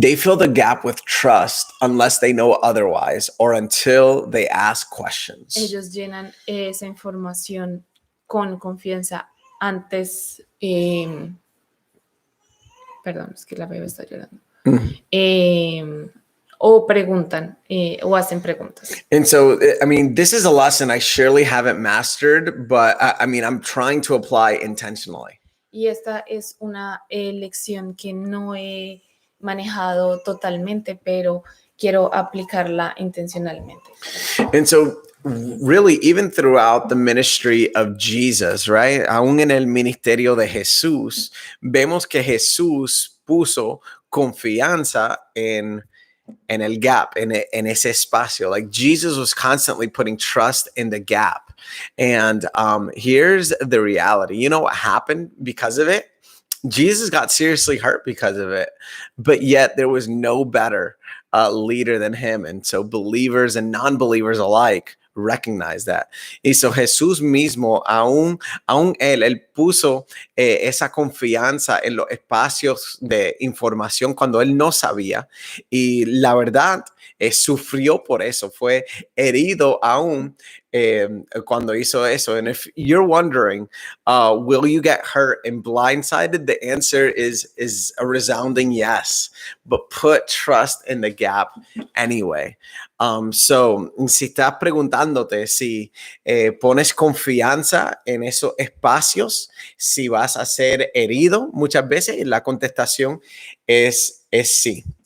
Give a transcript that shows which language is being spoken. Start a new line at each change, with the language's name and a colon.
English: They fill the gap with trust unless they know otherwise or until they ask questions.
Spanish: ellos llenan esa información con confianza antes, perdón, es que la bebé está llorando, o preguntan o hacen preguntas.
English: And so, I mean, this is a lesson I surely haven't mastered, but I mean, I'm trying to apply intentionally.
Spanish: Y esta es una lección que no he manejado totalmente, pero quiero aplicarla intencionalmente.
English: And so, really, even throughout the ministry of Jesus, right?
Spanish: Aún en el ministerio de Jesús, vemos que Jesús puso confianza en el gap, en ese espacio.
English: Like Jesus was constantly putting trust in the gap. And here's the reality. You know what happened because of it? Jesus got seriously hurt because of it, but yet there was no better leader than him. And so believers and non-believers alike recognize that.
Spanish: Y so Jesús mismo, aún él puso esa confianza en los espacios de información cuando él no sabía. Y la verdad, sufrió por eso, fue herido aún cuando hizo eso.
English: And if you're wondering, will you get hurt and blindsided? The answer is a resounding yes, but put trust in the gap anyway.
Spanish: So, si estás preguntándote si pones confianza en esos espacios, si vas a ser herido muchas veces, la contestación es sí.